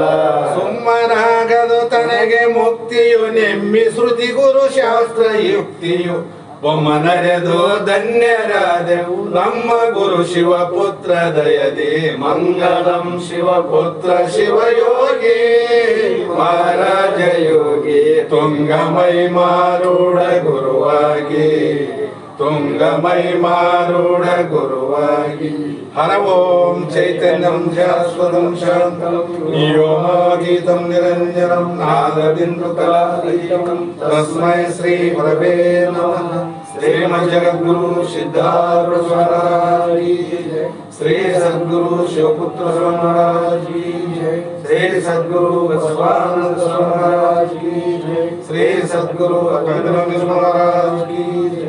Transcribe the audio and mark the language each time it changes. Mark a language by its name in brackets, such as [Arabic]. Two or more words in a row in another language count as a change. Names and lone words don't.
[Kannada] ಸುಮ್ಮನಾಗದು ತನಗೆ ಮುಕ್ತಿಯು ನೆಮ್ಮಿ ಶ್ರುತಿ ಗುರು ಶಾಸ್ತ್ರ ಯುಕ್ತಿಯು ಒಮ್ಮ ನಡೆದು ಧನ್ಯರಾದೆವು ನಮ್ಮ ಗುರು ಶಿವಪುತ್ರ ದಯದಿ. ಮಂಗಲಂ ಶಿವಪುತ್ರ ಶಿವಯೋಗಿ ಮಹಾರಾಜ ಯೋಗಿ ತುಂಗಮೈ ಮಾರುಡ ಗುರುವಾಗಿ. ತುಂಗಮೈ ಮಾರುಡ ಗುರುವಾಗಿ. [Sanskrit] ಹರ ಓಂ ಚೈತನ್ಯಂ ಶಾಶ್ವತಂ ಶಾಂತಂ ವ್ಯೋಮಾತೀತಂ ನಿರಂಜನಂ ನಾದಬಿಂದು ಕಲಾತೀತಂ ತಸ್ಮೈ ಶ್ರೀ ಗುರವೇ ನಮಃ. ಶ್ರೀಮಜ್ಜಗದ್ಗುರು ಸಿದ್ಧಾರೂಢ ಸ್ವಾಮೀ [Hindi] की जय. [Sanskrit] ಶ್ರೀ ಸದ್ಗುರು ಶಿವಪುತ್ರ ಸ್ವಾಮೀ ಜೈ. ಶ್ರೀ ಸದ್ಗುರು ಬಸವಾನಂದ ಸ್ವಾಮೀ ಜೈ. ಶ್ರೀ ಸದ್ಗುರು ಅಖಂಡಾನಂದ ಸ್ವಾಮೀ ಜೈ.